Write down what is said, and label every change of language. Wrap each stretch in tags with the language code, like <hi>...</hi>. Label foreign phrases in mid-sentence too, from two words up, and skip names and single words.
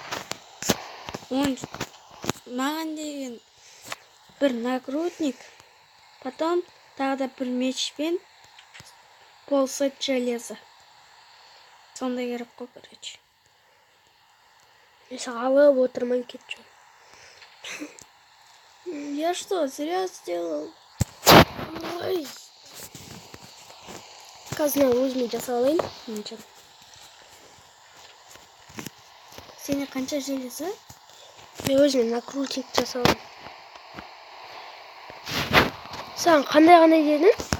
<kk>Маған деген бір нагрудник, потом тағы да бір меч пен</kk> <ru>полсет железа.</ru> <kk>Сондай керек қой, короче. Мен алып отырман кетші.</kk> <ru>Я что, зря сделал? Ой.</ru> <kk>Қазір өзіме жасап алайын. Сене қанша железа? Мен өзіме накрутник жасап алайын. Саған қандай дедің?</kk>